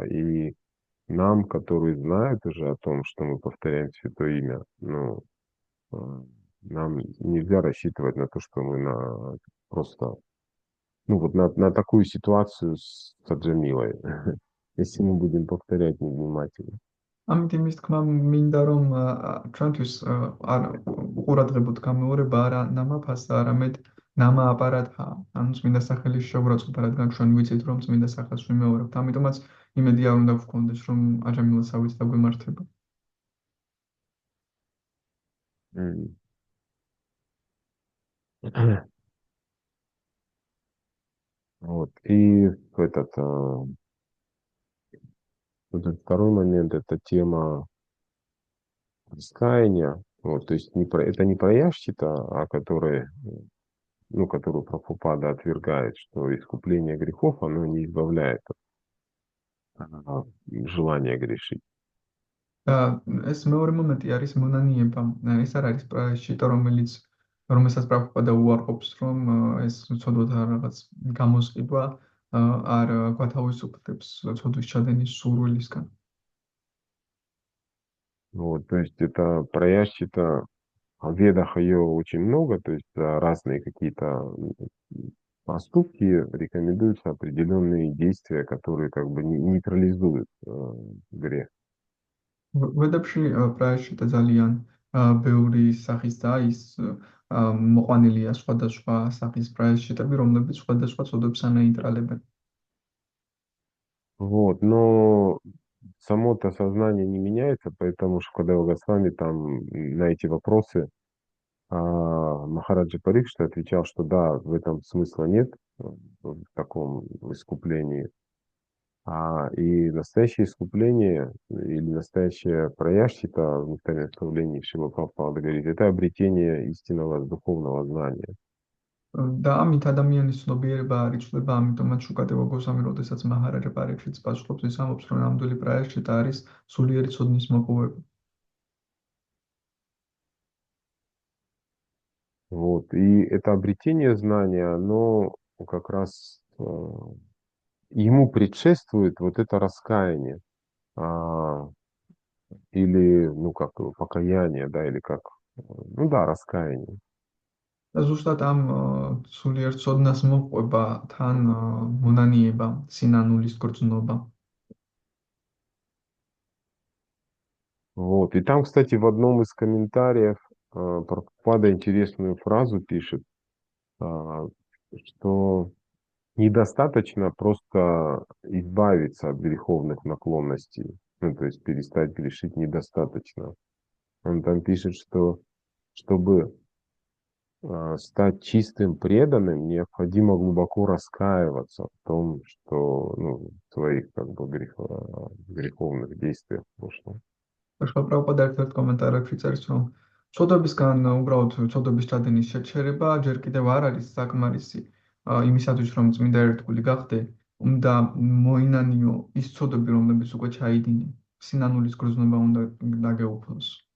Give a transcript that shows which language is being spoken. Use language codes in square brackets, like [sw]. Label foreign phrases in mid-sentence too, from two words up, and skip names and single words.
[ru] И нам, которые знают уже о том, что мы повторяем святое имя, ну, э, нам нельзя рассчитывать на то, что мы просто, ну, вот на такую ситуацию с Таджамилой, если мы будем повторять невнимательно. [ka] ამიტომ ის თქმა მინდა რომ ჩვენთვის არ უყურადღებოდ გამეორება არა ნამაფასა, არამედ ნამა აპარატა. ანუ წმინდა სახელის შეურაცხყოფა, რადგან ჩვენ ვიცით რომ წმინდა სახელს ვიმეორებთ. ამიტომაც იმედი არ უნდა გქონდეს რომ აჯამილოსავით დაგვემართება. [ru] М. Вот. И этот второй момент — это тема раскаяния. Вот, то есть это не про яшчита, ну, которую Прабхупада отвергает, что искупление грехов, оно не избавляет от желания грешить. [ka] და ეს მეორე მომენტი არის მონანიება. ეს არ არის პრაშიტა, რომელსაც პრაბჰუპადა უარყოფს, რომ ეს ცოდვათა რაღაც გამოსყიდვა არ გვათავისუფლებს ცოდვის ჩადენის სურვილისგან. [ru] Вот, то есть это про яшчита, в ведах ее очень много, то есть разные какие-то поступки, рекомендуются определенные действия, которые как бы нейтрализуют грех. [ka] ვედებში პრაშიტა ძალიან ბევრი სახისაა, ის მოყვანილია სხვადასხვა სახის პრაშიტები, რომლებიც სხვადასხვა ცოდვებს ანეიტრალებენ. [ru] Вот, но само-то сознание не меняется, поэтому Шукадева Госвами там на эти вопросы Махараджа Парикшита отвечал, что да, в этом смысла нет, в таком искуплении. И настоящее искупление или настоящее праяшчита в нектарном наставлении Шрила Прабхупада говорит, это обретение истинного духовного знания. [ka] და ამით ადამიანის ცნობიერება არ იცვლება, ამიტომაც შუკადევა გოსვამი, როდესაც მაჰარაჯა პარიქშიტს პასუხობს, ის ამბობს, რომ ნამდვილი პრაიაშჩიტა არის სულიერი ცოდნის მოპოვება. [ru] Вот. И это обретение знания, оно как раз ему предшествует вот это раскаяние, или, ну, как его, покаяние, да, или как, ну да, раскаяние. [ka] და ზუსტად ამ სულიერ ცოდნას მოყვება თან მონანიება, სინანულის გრძნობა. [ru] Вот. И там, кстати, в одном из комментариев Прабхупада интересную фразу пишет, что недостаточно просто избавиться от греховных наклонностей, ну, то есть перестать грешить недостаточно. Он там пишет, что чтобы стать чистым преданным, необходимо глубоко раскаиваться в том, что, ну, в своих как бы греховных действиях в прошлом. [ka] პრაბჰუპადა ერთ-ერთ კომენტარებში წერს, რომ ცოდვებისგან უბრალოდ ცოდვების ჩადენის შეჩერება ჯერ კიდევ არ არის საკმარისი იმისათვის, რომ წმინდა ერთგული გახდე, უნდა მოინანიო ის ცოდვები, რომლებიც უკვე ჩაიდინე. სინანულის გრძნობა უნდა დაგეუფლოს.